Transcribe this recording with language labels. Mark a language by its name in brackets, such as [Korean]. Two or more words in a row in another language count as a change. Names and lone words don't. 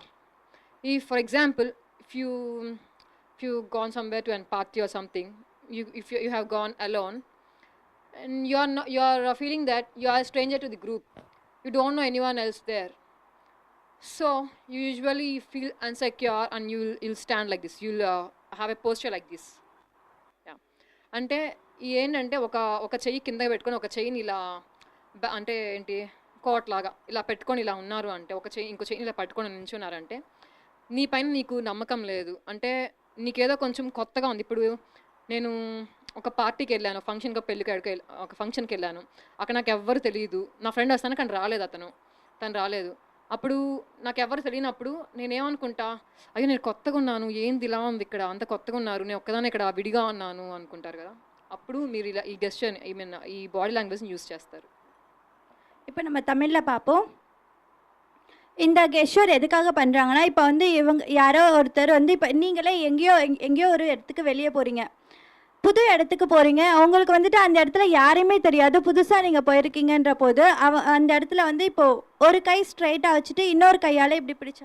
[English] If for example if you gone somewhere to a party or something, if you have gone alone and you are feeling that you are a stranger to the group, you don't know anyone else there, so you usually feel insecure and you'll stand like this, you'll have a posture like this. Yeah. [Telugu] అంటే ఏంటంటే ఒక చెయ్యి కింద పెట్టుకొని ఒక చెయ్యిని ఇలా అంటే ఏంటి కోట్ లాగా ఇలా పెట్టుకొని ఇలా ఉన్నారు అంటే, ఇంకో చెయ్యి ఇలా పట్టుకొని నించున్నారంటే నీ పైన నీకు నమ్మకం లేదు, అంటే నీకేదో కొంచెం కొత్తగా ఉంది. ఇప్పుడు నేను ఒక పార్టీకి వెళ్ళాను, ఒక ఫంక్షన్కి వెళ్ళాను, అక్కడ నాకు ఎవ్వరు తెలియదు, నా ఫ్రెండ్ వస్తాను కానీ తను రాలేదు. అప్పుడు నాకు ఎవరు తెలియనప్పుడు నేనేమనుకుంటా, అయ్యో నేను కొత్తగా ఉన్నాను, ఏంది ఇలా ఉంది ఇక్కడ, అంత కొత్తగా ఉన్నారు, నేను ఒక్కదాన్ని ఇక్కడ విడిగా ఉన్నాను అనుకుంటారు కదా. అప్పుడు మీరు ఇలా ఈ గెస్చర్ ఈ [English] body language [Telugu] యూస్ చేస్తారు. [Tamil] இப்போ நம்ம தமிழில் பார்ப்போம். இந்த கெஸ்டர் எதுக்காக பண்ணுறாங்கன்னா, இப்போ வந்து இவங்க யாரோ ஒருத்தர் வந்து இப்போ நீங்களே எங்கேயோ ஒரு இடத்துக்கு வெளியே போகிறீங்க, புது இடத்துக்கு போகிறீங்க. உங்களுக்கு வந்துட்டு அந்த இடத்துல யாரையுமே தெரியாது, புதுசாக நீங்கள் போயிருக்கீங்கன்ற போது அந்த இடத்துல வந்து இப்போது ஒரு கை ஸ்ட்ரைட்டாக வச்சுட்டு இன்னொரு கையால் இப்படி பிடிச்சாங்க.